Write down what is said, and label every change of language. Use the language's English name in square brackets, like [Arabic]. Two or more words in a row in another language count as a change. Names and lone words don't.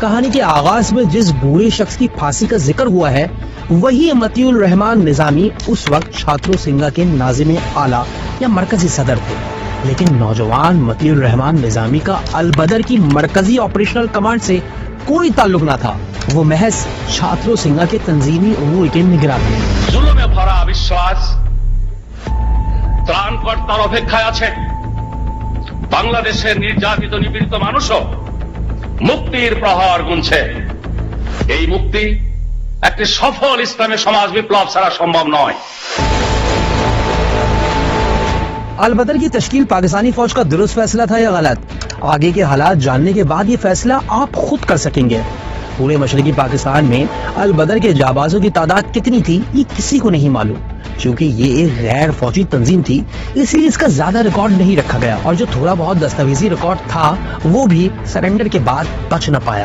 [Urdu] کہانی کے آغاز میں جس بوڑھے شخص کی پھانسی کا ذکر ہوا ہے وہی مطیع الرحمان نظامی اس وقت چھاتروں سنگھا کے ناظم اعلیٰ یا مرکزی صدر تھے، لیکن نوجوان مطیع الرحمان نظامی کا البدر کی مرکزی آپریشنل کمانڈ سے کوئی تعلق نہ تھا، وہ محض چھاتروں سنگھا کے تنظیمی امور کے نگراں تھے۔ [Bangla] জুলুমে ভরা বিশ্বাস ত্রাণ কর্তার অপেক্ষায় আছে। বাংলাদেশের নির্যাতিত নিপীড়িত মানুষও মুক্তির প্রহর গুনছে। এই মুক্তি একটি সফল ইসলামী সমাজ বিপ্লব ছাড়া সম্ভব নয়। [Urdu] البدر کی تشکیل پاکستانی فوج کا درست فیصلہ تھا یا غلط؟ آگے کے حالات جاننے کے بعد یہ فیصلہ آپ خود کر سکیں گے۔ پورے مشرقی پاکستان میں البدر کے جابازوں کی تعداد کتنی تھی یہ کسی کو نہیں معلوم، چونکہ یہ ایک غیر فوجی تنظیم تھی اس لیے اس کا زیادہ ریکارڈ نہیں رکھا گیا، اور جو تھوڑا بہت دستاویزی ریکارڈ تھا وہ بھی سرنڈر کے بعد بچ نہ پایا۔